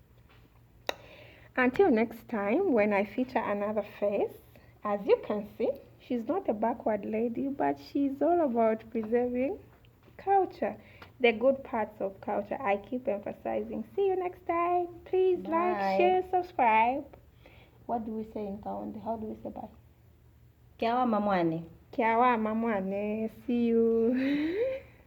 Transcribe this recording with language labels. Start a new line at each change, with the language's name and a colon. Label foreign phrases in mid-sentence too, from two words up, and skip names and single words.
English: Until next time, when I feature another face, as you can see, she's not a backward lady, but she's all about preserving culture, the good parts of culture. I keep emphasizing. See you next time. Please like, share, subscribe. What do we say in Kaonde? How do we say bye?
Kaonde: Kiawa mamwane. Kiawa mamwane.
English: See you.